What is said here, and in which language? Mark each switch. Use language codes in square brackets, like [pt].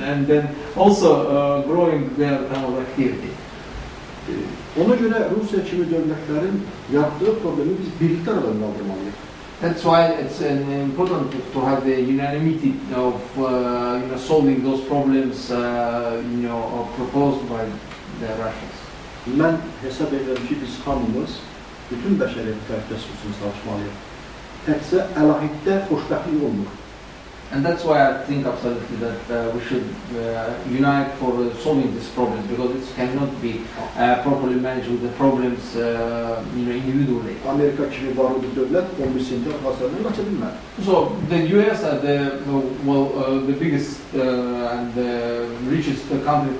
[en] and then also growing their kind of activity. [az] Ona görə Rusiya kimi dövlətlərin yaratdığı problemi biz birlikdə aradan qaldırmalıyıq. [en] That's why it's important to have the unanimity of solving those problems proposed by the Russians. [az] Mən hesab edirəm ki, biz hamımız bütün bəşəriyyət təhlükəsizlik üçün çalışmalıyıq. Təkcə əlahiddə xoşbəxtlik olmur. [en] And that's why I think absolutely that we should unite for solving these problems, because it cannot be properly managed with the problems individually. [az] Amerika kimi varlı bir dövlət 11 sentyabr hasarını qaça bilməz. [en] So the US are the biggest and the richest country.